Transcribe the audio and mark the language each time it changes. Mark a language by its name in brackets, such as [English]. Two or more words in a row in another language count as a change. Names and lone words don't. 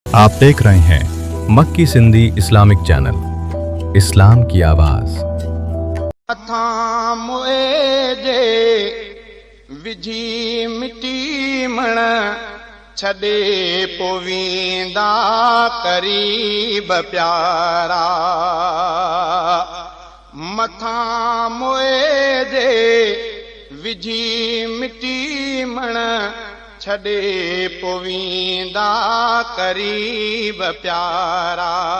[Urdu] آپ دیکھ رہے ہیں مکی سندھی اسلامک چینل، اسلام کی آواز۔ [Sindhi] مٿان موئي جي وجهي مٽي مڻ، ڇڏي پوي ويندا قريب پيارا۔ مٿان موئي جي وجهي مٽي مڻ، ڇڏي پوي ويندا قريب پيارا۔